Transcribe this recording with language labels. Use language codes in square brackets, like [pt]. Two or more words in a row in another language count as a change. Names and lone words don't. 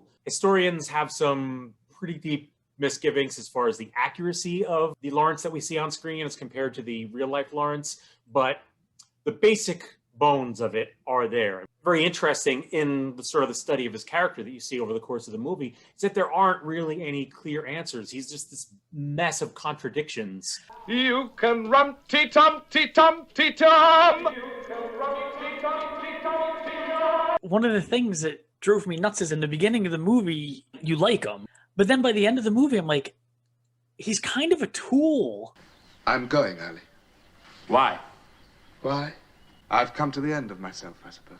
[en] Historians have some pretty deep misgivings as far as the accuracy of the Lawrence that we see on screen as compared to the real-life Lawrence, but the basic bones of it are there. Very interesting in the sort of the study of his character that you see over the course of the movie is that there aren't really any clear answers. He's just this mess of contradictions. You can rum-ti-tum-ti-tum-ti-tum. One of the things that drove me nuts is in the beginning of the movie, you like him. But then by the end of the movie, I'm like, he's kind of a tool. I'm going, Ali. Why? Why? I've come to the end of myself, I suppose.